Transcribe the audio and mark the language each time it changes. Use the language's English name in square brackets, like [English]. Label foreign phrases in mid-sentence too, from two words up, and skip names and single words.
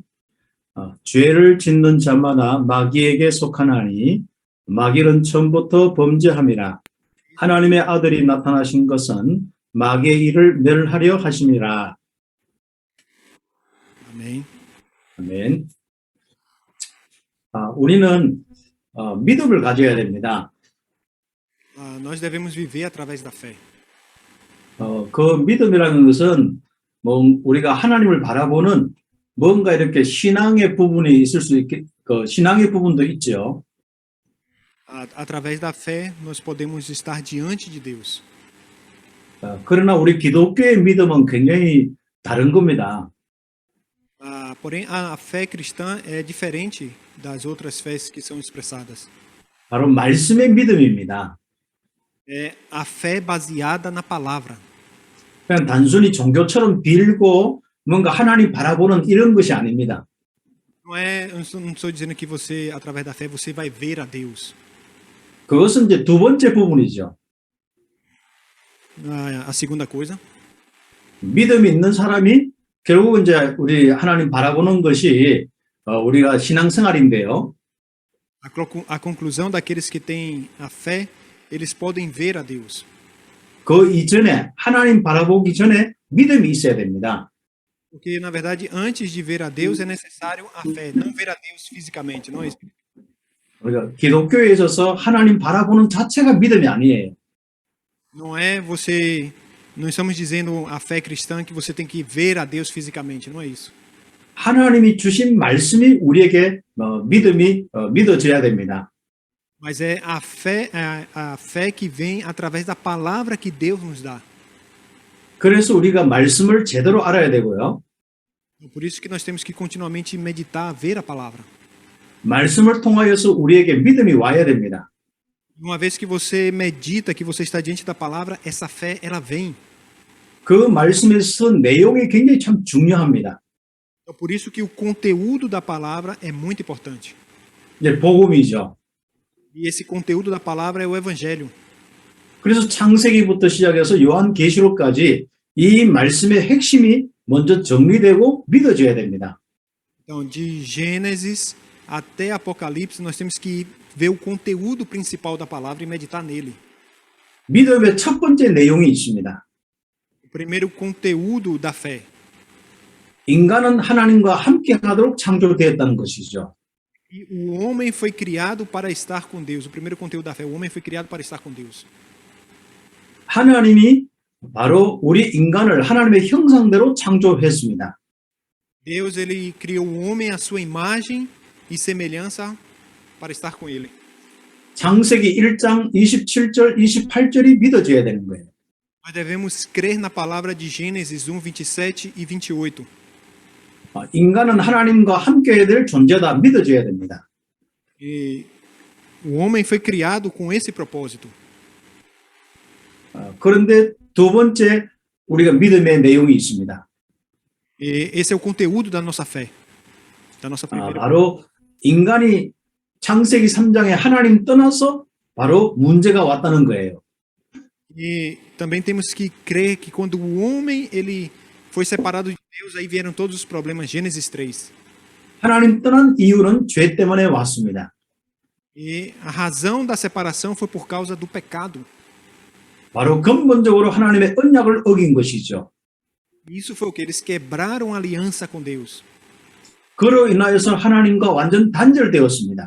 [Korean] 죄를 짓는 자마다 마귀에게 속하나니 마귀는 처음부터 범죄함이라. 하나님의 아들이 나타나신 것은 마귀의 일을 멸하려 하심이라. [Portuguese] Amém. [Korean] 아멘. 우리는 믿음을 가져야 됩니다. [Portuguese] Nós devemos viver através da fé. [Korean] 그 믿음이라는 것은 우리가 하나님을 바라보는 뭔가 이렇게 신앙의 부분이 있을 수 있게 신앙의 부분도 있죠. [Portuguese] Através da fé nós podemos estar diante de Deus. [Korean] 그러나 우리 기독교의 믿음은 굉장히 다른 겁니다. [Portuguese] Porém, a fé cristã é diferente das outras fés que são expressadas. [Korean] 바로 말씀의 믿음입니다. [Portuguese] É a fé baseada na palavra. [Korean] 그냥 단순히 종교처럼 빌고 뭔가 하나님 바라보는 이런 것이 아닙니다. [Portuguese] Eu não estou dizendo que você, através da fé, você vai ver a Deus. [Korean] 그것은 이제 두 번째 부분이죠. [Portuguese] A segunda coisa. [Korean] 믿음이 있는 사람이 결국 이제 우리 하나님 바라보는 것이 우리가 신앙생활인데요. [Portuguese] A conclusão daqueles que têm a fé, eles podem ver a Deus. [Korean] 그 이전에 하나님 바라보기 전에 믿음이 있어야 됩니다. [Portuguese] Porque na verdade, antes de ver a Deus é necessário a fé, não ver a Deus fisicamente, não é isso? [Korean] 우리가 기독교에 있어서 하나님 바라보는 자체가 믿음이 아니에요. [Portuguese] Não estamos dizendo a fé cristã que você tem que ver a Deus fisicamente, não é isso. [Korean] 하나님이 주신 말씀이 우리에게 믿어져야 됩니다. [Portuguese] Mas é a fé que vem através da palavra que Deus nos dá. [Korean] 그래서 우리가 말씀을 제대로 알아야 되고요. [Portuguese] Por isso que nós temos que continuamente meditar, ver a palavra. [Korean] 말씀을 통하여서 우리에게 믿음이 와야 됩니다. [Portuguese] Uma vez que você medita, que você está diante da palavra, essa fé ela vem. [Korean] 그 말씀에서 내용이 굉장히 참 중요합니다. [Portuguese] Então, por isso que o conteúdo da palavra é muito importante. [Korean] 이제 복음이죠. [Portuguese] E esse conteúdo da palavra é o evangelho. [Korean] 그래서 창세기부터 시작해서 요한계시록까지 이 말씀의 핵심이 먼저 정리되고 믿어져야 됩니다. [Portuguese] Então, de Gênesis até Apocalipse, nós temos que ver o conteúdo principal da palavra e meditar nele. [Korean] 믿음의 첫 번째 내용이 있습니다. [Portuguese] O primeiro conteúdo da fé. [Korean] 인간은 하나님과 함께 하도록 창조되었다는 것이죠. [Portuguese] E o homem foi criado para estar com Deus. O primeiro conteúdo da fé, o homem foi criado para estar com Deus. [Korean] 하나님이 바로 우리 인간을 하나님의 형상대로 창조했습니다. [Portuguese] Deus ele criou o homem à sua imagem e semelhança para estar com ele. [Korean] 창세기 1장 27절, 28절이 믿어져야 되는 거예요. [Portuguese] Nós devemos crer na palavra de Gênesis 1, 27 e 28. [Korean] 인간은 하나님과 함께 해야 될 존재다 믿어져야 됩니다. [Portuguese] E o homem foi criado com esse propósito. [Korean] 그런데 두 번째 우리가 믿음의 내용이 있습니다. [Portuguese] E esse é o conteúdo da nossa fé, da nossa primeira. [Korean] 바로 인간이 창세기 3장에 하나님 떠나서 바로 문제가 왔다는 거예요. [Portuguese] E também temos que crer que quando o homem ele foi separado de Deus, aí vieram todos os problemas. Gênesis 3. [Korean] 하나님 떠난 이유는 죄 때문에 왔습니다. [Portuguese] E a razão da separação foi por causa do pecado. [Korean] 바로 근본적으로 하나님의 언약을 어긴 것이죠. [Portuguese] Isso foi o que eles quebraram a aliança com Deus. [Korean] 그로 인하여서 하나님과 완전 단절되었습니다.